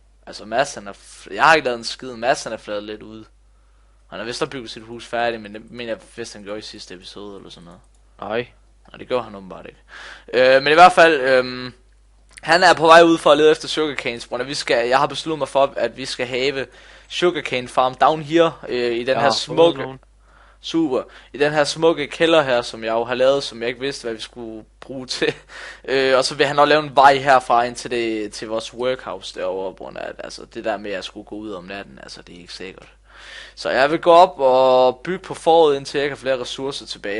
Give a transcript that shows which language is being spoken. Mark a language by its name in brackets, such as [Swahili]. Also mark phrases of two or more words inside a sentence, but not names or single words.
[Danish] Altså, Mads, jeg har ikke lavet en skid. Mads, han er fladet lidt ud. Han har vist opbygget sit hus færdigt, men det mener jeg vist, han gjorde i sidste episode, eller sådan noget. Nej. Og det gør han åbenbart ikke. Men i hvert fald, han er på vej ud for at lede efter [English] sugarcane spawner. [Danish] Jeg har besluttet mig for, at vi skal have [English] sugarcane farm down here, [Danish] i den her smukke... Super. I den her smukke kælder her, som jeg jo har lavet, som jeg ikke vidste, hvad vi skulle bruge til. Og så vil han også lave en vej herfra ind til vores workhouse derovre, på grund af, altså det der med at skulle gå ud om natten, altså det er ikke sikkert. Så jeg vil gå op og bygge på foråret, indtil jeg kan flere ressourcer tilbage.